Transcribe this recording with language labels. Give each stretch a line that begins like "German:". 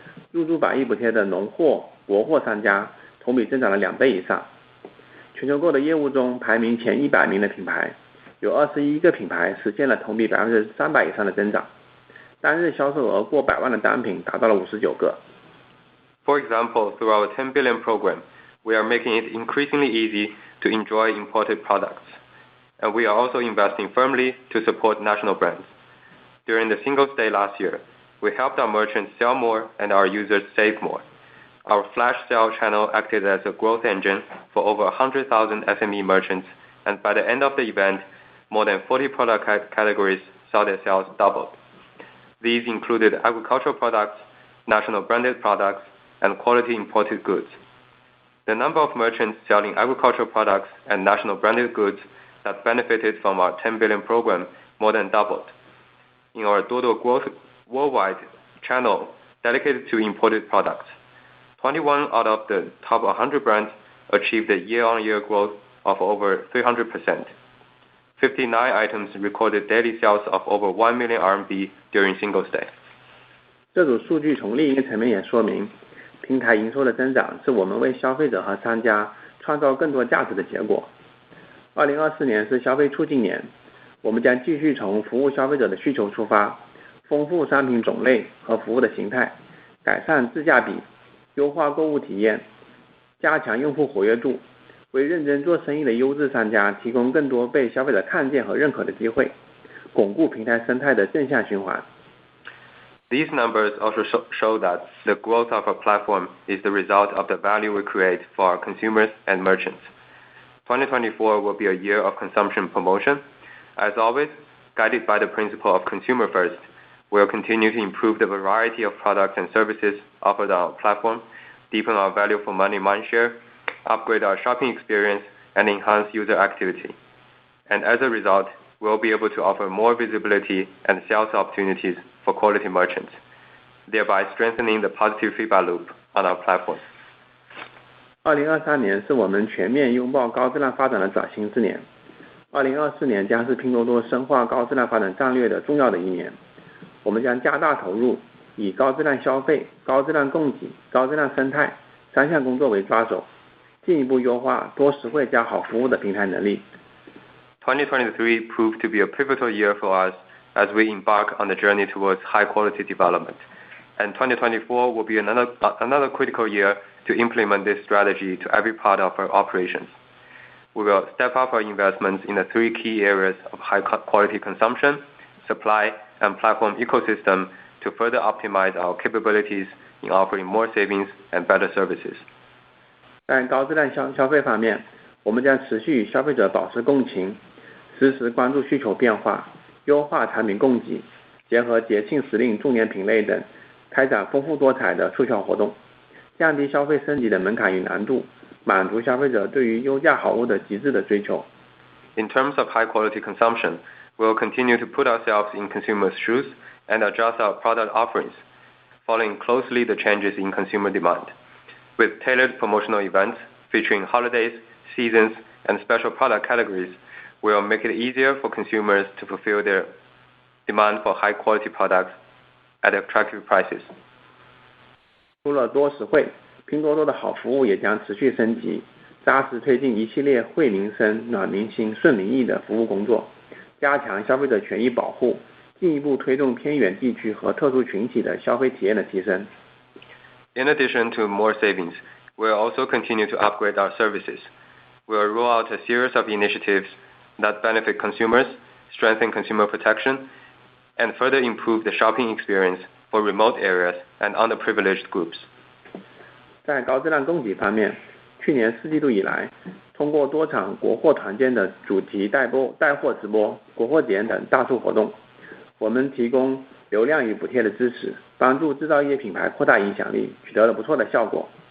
Chinese: 入驻100亿补贴的农货、国货商家同比增长了2倍以上。全球购的业务中排名前100名的品牌，有21个品牌实现了同比300%以上的增长，单日销售额过100万的单品达到了59个。
English: For example, through our 10 billion program, we are making it increasingly easy to enjoy imported products, and we are also investing firmly to support national brands. During the Singles' Day last year, we helped our merchants sell more and our users save more. Our flash sale channel acted as a growth engine for over 100,000 SME merchants, and by the end of the event, more than 40 product categories saw their sales doubled. These included agricultural products, national branded products, and quality imported goods. The number of merchants selling agricultural products and national branded goods that benefited from our 10 billion program more than doubled. In our Duoduo Growth Worldwide channel dedicated to imported products, 21 out of the top 100 brands achieved a year-on-year growth of over 300%. 59 items recorded daily sales of over 1 million RMB during Singles' Day.
Chinese: 这组数据从另一个层面也说明，平台营收的增长是我们为消费者和商家创造更多价值的结果。 2024年是消费促进年，我们将继续从服务消费者的需求出发，丰富商品种类和服务的形态，改善自价比，优化购物体验，加强用户活跃度，为认真做生意的优质商家提供更多被消费者看见和认可的机会，巩固平台生态的正向循环。
English: These numbers also show that the growth of our platform is the result of the value we create for our consumers and merchants. 2024 will be a year of consumption promotion. As always, guided by the principle of consumer first, we will continue to improve the variety of products and services offered on our platform, deepen our value for money mindshare, upgrade our shopping experience, and enhance user activity. And as a result, we will be able to offer more visibility and sales opportunities for quality merchants, thereby strengthening the positive feedback loop on our platform.
Chinese: 2023年是我们全面拥抱高质量发展的崭新之年。 2024年将是拼多多深化高质量发展战略的重要的一年。我们将加大投入，以高质量消费、高质量供给、高质量生态3项工作为抓手，进一步优化多实惠加好服务的平台能力。
English: 2023 proved to be a pivotal year for us as we embark on the journey towards high-quality development, and 2024 will be another critical year to implement this strategy to every part of our operations. We will step up our investments in the 3 key areas of high-quality consumption, supply, and platform ecosystem to further optimize our capabilities in offering more savings and better services.
Chinese: 在高质量消费方面，我们将持续与消费者保持共情，实时关注需求变化，优化产品供给，结合节庆时令、重点品类等，开展丰富多彩的促销活动，降低消费升级的门槛与难度，满足消费者对于优价好物的极致的追求。
English: In terms of high-quality consumption, we will continue to put ourselves in consumers' shoes and adjust our product offerings, following closely the changes in consumer demand. With tailored promotional events featuring holidays, seasons, and special product categories, we will make it easier for consumers to fulfill their demand for high-quality products at attractive prices.
Chinese: 除了多实惠，拼多多的好服务也将持续升级，扎实推进一系列惠民生、暖民心、顺民意的服务工作，加强消费者权益保护，进一步推动偏远地区和特殊群体的消费体验的提升。
English: In addition to more savings, we will also continue to upgrade our services. We will roll out a series of initiatives that benefit consumers, strengthen consumer protection, and further improve the shopping experience for remote areas and underprivileged groups.
Chinese: 在高质量供给方面，去年4季度以来，通过多场国货团建的主题带货直播、国货节等大促活动，我们提供流量与补贴的支持，帮助制造业品牌扩大影响力，取得了不错的效果。